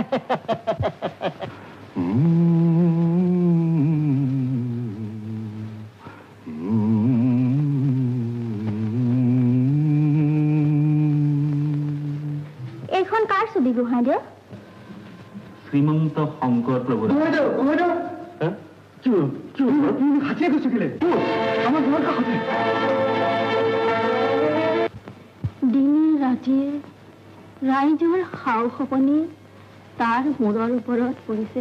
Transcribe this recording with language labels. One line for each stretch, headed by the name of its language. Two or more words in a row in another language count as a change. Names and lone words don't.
Assamese: এখন কার ছবি গোহাঁই শ্রীমন্ত শঙ্কর প্রভু। হাতিয়ে গচকিলে আমার ঘর কাছে দিনে ৰাতিয়ে ৰাইজৰ সাও সপনি তাৰ মূৰৰ ওপৰত পৰিছে।